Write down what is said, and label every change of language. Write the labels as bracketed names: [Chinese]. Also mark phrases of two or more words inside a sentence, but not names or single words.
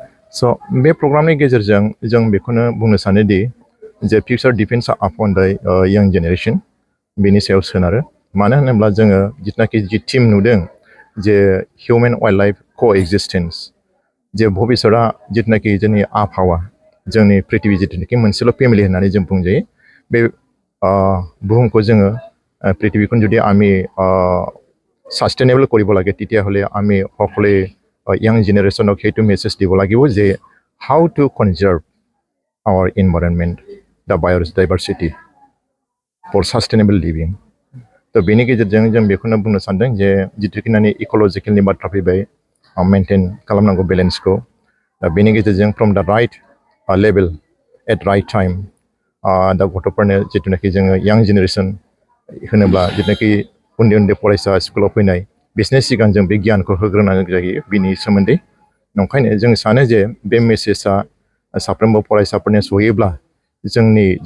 [Bodo] स' बे प्रग्रामनि गेजेरजों जों बेखौनो बुंनो सानोदि जे [English] future depends upon the young generation [Bodo] बेनि सायाव सोनारो मानो होनोब्ला जोङो जितनाखि जि टीम नुदों जे [English] human wildlife coexistence [Bodo] जे भबिष्यतआ जितनाखि जोंनि आबहावा जोंनि पृथ्वी जितनाखि मोनसेल' फेमिलि होननानै जों बुंजायो बे बुहुमखौ जोङो पृथ्वीखौ जुदि [Assamese] आमी সাস্টেনেবল কৰিব লাগে তেতিয়াহ'লে আমি সকলোৱে ইয়াং জেনেৰেশ্যনক সেইটো মেছেজ দিব লাগিব যে [English] how to conserve our environment the biodiversity for sustainable living [Bodo] तो बेनि गेजेरजों जों बेखौनो बुंनो सानदों जे जितुखिनानि इक'लजिकेलनि बाथ्रा फैबाय मेनटेन खालामनांगौ बेलेन्सखौ दा बेनि गेजेरजों [English] from the right level at right time [Bodo] दा गथ'फोरनो जितुनाखि जोङो [English] young generation [Bodo] होनोब्ला जितुनाखि उन्दै उन्दै फरायसा स्कुलाव फैनाय बिसोरनि सिगां जों बे गियानखौ होग्रोनांगौ जायो बिनि सोमोन्दै नंखायनो जों सानो जे बे मेसेजआ साफ्रोमबो फरायसाफोरनो सहैयोब्ला जोंनि